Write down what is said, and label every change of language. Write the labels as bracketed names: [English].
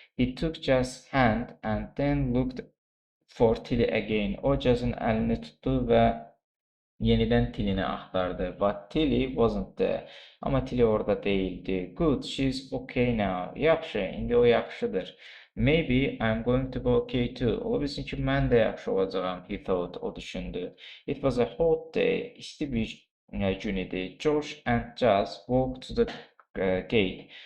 [English] He took Jazz's hand and then looked for Tilly again. [Azerbaijani] O Jazz'ın əlini tutdu və yenidən Tilly'ni axtardı. [English] But Tilly wasn't there. [Azerbaijani] Amma Tilly orada değildi. [English] Good, she's okay now. [Azerbaijani] Yaxşı, indi o yaxşıdır. [English] Maybe I'm going to be okay too. [Azerbaijani] Ola bilsin ki, mən də yaxşı olacağam, [English] he thought, [Azerbaijani] o düşündü. [English] It was a hot day, [Azerbaijani] isti bir gün idi. [English] Josh and Jazz walked to the gate.